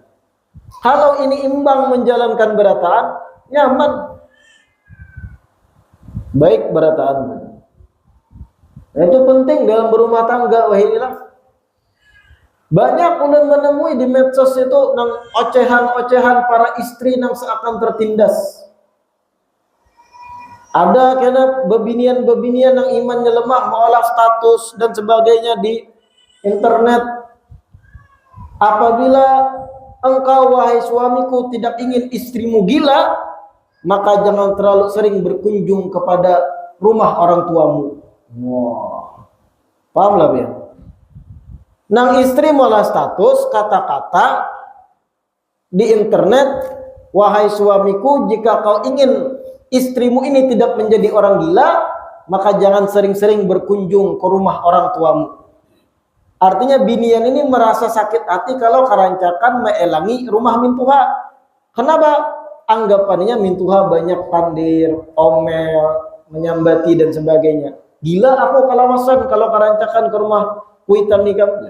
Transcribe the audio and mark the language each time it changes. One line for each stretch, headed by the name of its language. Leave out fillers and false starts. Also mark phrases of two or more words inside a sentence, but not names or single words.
Indonesian: Kalau ini imbang menjalankan berataan, nyaman. Baik berataan. Itu penting dalam berumah tangga, wahinilah. Banyak ulun menemui di medsos itu nang ocehan-ocehan para istri nang seakan tertindas. Ada kena bebinian-bebinian yang imannya lemah mengolah status dan sebagainya di internet. Apabila engkau wahai suamiku tidak ingin istrimu gila, maka jangan terlalu sering berkunjung kepada rumah orang tuamu. Wah, paham lah ya? Nang istri mengolah status kata-kata di internet, wahai suamiku, jika kau ingin istrimu ini tidak menjadi orang gila, maka jangan sering-sering berkunjung ke rumah orang tuamu. Artinya binian ini merasa sakit hati kalau karancakan meelangi rumah mintuha. Kenapa? Anggapannya mintuha banyak pandir, omel, menyambati dan sebagainya.
Banjar: Gila aku kalawasan kalau karancakan ke rumah kuitan nikah.